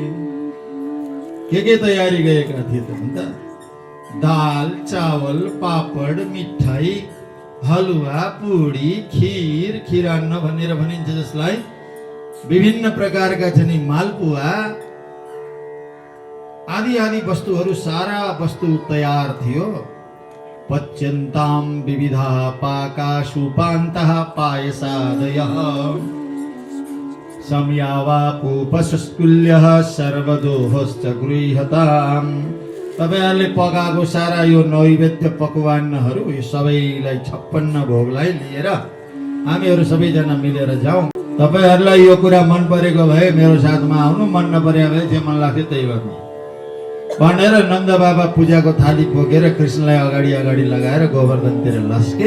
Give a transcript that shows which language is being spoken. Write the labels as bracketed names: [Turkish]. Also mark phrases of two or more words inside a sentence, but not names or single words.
[Nepali] के तयारी गरेका थिए त भन्दा दाल चावल पापड मिठाई हलुवा पुडी खिर खिरान्न भनेर भनिन्छ, जसलाई विभिन्न प्रकारका छन् मालपुवा आदि आदि वस्तुहरू, सारा वस्तु तयार थियो। [Sanskrit] पच्यन्ताम विविधा पाका सुपान्तः पायसादयः संयावापूपसुल्यः सर्वदोहश्च गृह्यताम्। [Nepali] तपाईहरुले पकाएको सारा यो नैवेद्य पकवानहरू यो सबैलाई 56 भोगलाई लिएर हामीहरू सबैजना मिलेर जाउँ। तपाईहरुलाई यो कुरा मन परेको भए मेरो साथमा आउनु, मन नपरेको भए जे मन लाग्थ्यो त्यही गर्नु भनेर नन्द बाबा पूजाको थाली बोकेर कृष्णलाई अगाडि अगाडि लगाएर गोवर्धनतिर लस्के।